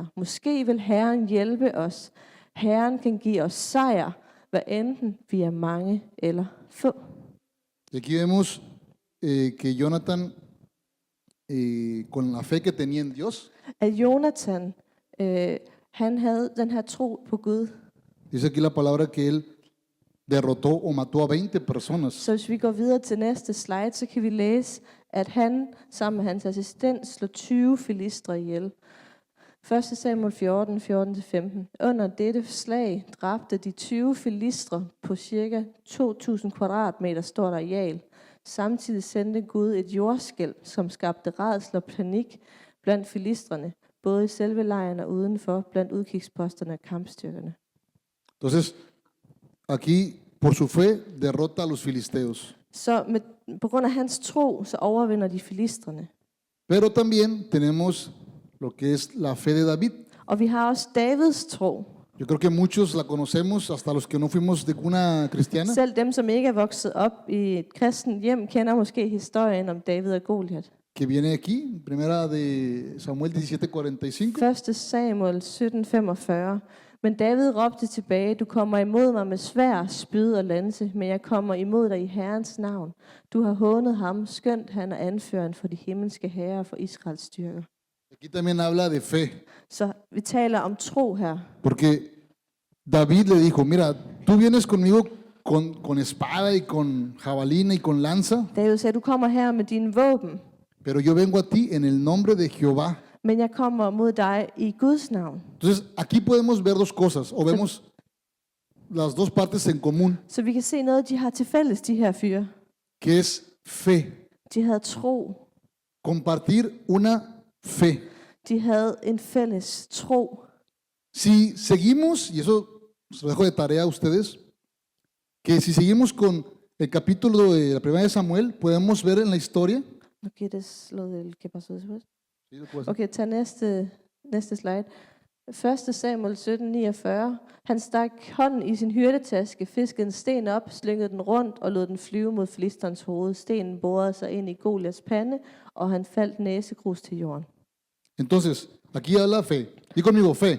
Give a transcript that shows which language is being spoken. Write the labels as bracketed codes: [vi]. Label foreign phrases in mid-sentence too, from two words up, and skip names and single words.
[da] Måske vil Herren hjælpe os. Herren kan give os sejr, hvad enten vi er mange eller få. [es] Y aquí vemos que Jonathan, con la fe que tenía en Dios, [da] At Jonathan, han havde den her tro på Gud. [es] dice aquí la palabra que él derrotó o mató a 20 personas. [da] Så hvis vi går videre til næste slide, så kan vi læse, at han sammen med hans assistent slog 20 filistre ihjel. 1. Samuel 14, 14-15. Under dette slag dræbte de 20 filistre på ca. 2.000 kvadratmeter stort areal. Samtidig sendte Gud et jordskælv, som skabte rædsel og panik blandt filistrene, både i selve lejren og udenfor, blandt udkigsposterne og kampstyrkerne. [es] Entonces, aquí, por su fe, derrota a los filisteos. [da] Så på grund af hans tro, så overvinder de filistrene. [es] Pero también tenemos lo que es la fe de David. [da] Og vi har også Davids tro. [es] Yo creo que muchos la conocemos, hasta los que no fuimos de cuna cristiana. [da] Selv dem, som ikke er vokset op i et kristent hjem, kender måske historien om David og Goliat. [es] Que viene aquí, primera de Samuel 17:45. [da] 1. Samuel 17:45. Men David råbte tilbage, du kommer imod mig med svær, spyd og lanse, men jeg kommer imod dig i Herrens navn. Du har hånet ham, skønt han er anføreren for de himmelske herrer for Israels styrker. [es] Aquí también habla de fe, [da] Så vi taler om tro her. [es] porque David le dijo, mira, tú vienes conmigo con espada y con jabalina y con lanza, [da] David sagde, du kommer her med dine våben, [es] pero yo vengo a ti en el nombre de Jehová. [da] men jeg kommer mod dig i Guds navn. [es] Entonces, aquí podemos ver dos cosas, o vemos las dos partes en común, [da] Så vi kan se noget, de har til fælles, de her fyre. [es] que es fe, [da] De havde tro. [es] compartir una fe. [da] De havde en fælles tro. [es] Si seguimos, y eso se lo dejo de tarea a ustedes, que si seguimos con el capítulo de la primera de Samuel, podemos ver en la historia. Nu quieres lo del que pasó después. Sí, lo puedo hacer. [da] Okay, tag næste slide. 1. Samuel 17:49. Han stak hånden i sin hyrdetaske, fiskede en sten op, slyngede den rundt og lod den flyve mod filisterens hoved. Stenen borede sig ind i Goliats pande, og han faldt næsegrus til jorden. [es] Entonces, aquí habla fe. Di conmigo, fe.